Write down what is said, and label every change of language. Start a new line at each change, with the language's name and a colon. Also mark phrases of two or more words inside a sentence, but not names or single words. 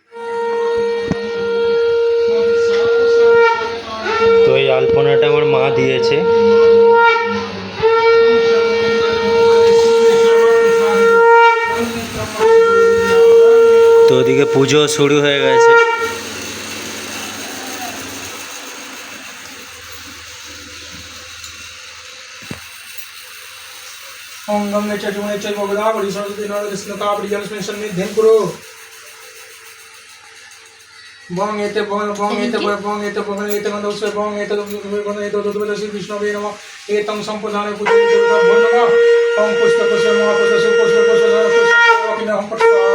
Bangla: তো এই আলপনাটা আমার মা দিয়েছে। তো ওদিকে পুজো শুরু হয়ে গেছে।
Sanskrit: ओम गंगे च जमुने चैव गोदावरी सरस्वती नर्मदे सिन्धु जलस्मिन् सन्निधिं कुरु बंग एते गंधोत्सव बंग एते दुर्बल श्री विष्णुवे नमः एतं संप्रदाने पूजन देवता भो नमः ओम पुष्प पुष्प महापुष्प पुष्प पुष्प अभिनव पुष्प